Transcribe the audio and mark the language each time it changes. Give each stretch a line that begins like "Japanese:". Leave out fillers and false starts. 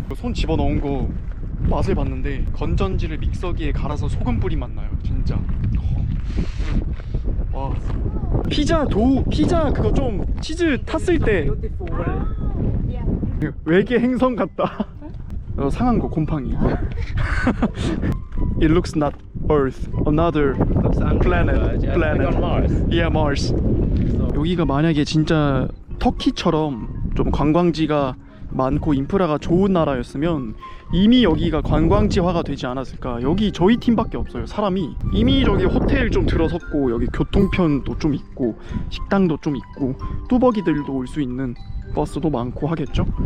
Korean: 손 집어넣은 거 맛을 봤는데 건전지를 믹서기에 갈아서 소금 뿌린 맛 나요 진짜. 와. 피자 그거 좀 치즈 탔을 때 외계 행성 같다. 상한 거 곰팡이.
English: It looks not Earth, another planet. Yeah, Mars.
Korean: 여기가 만약에 진짜 터키처럼 좀 관광지가 많고 인프라가 좋은 나라였으면 이미 여기가 관광지화가 되지 않았을까. 여기 저희 팀밖에 없어요 사람이. 이미 저기 호텔 좀 들어섰고 여기 교통편도 좀 있고 식당도 좀 있고 뚜벅이들도 올 수 있는 버스도 많고 하겠죠.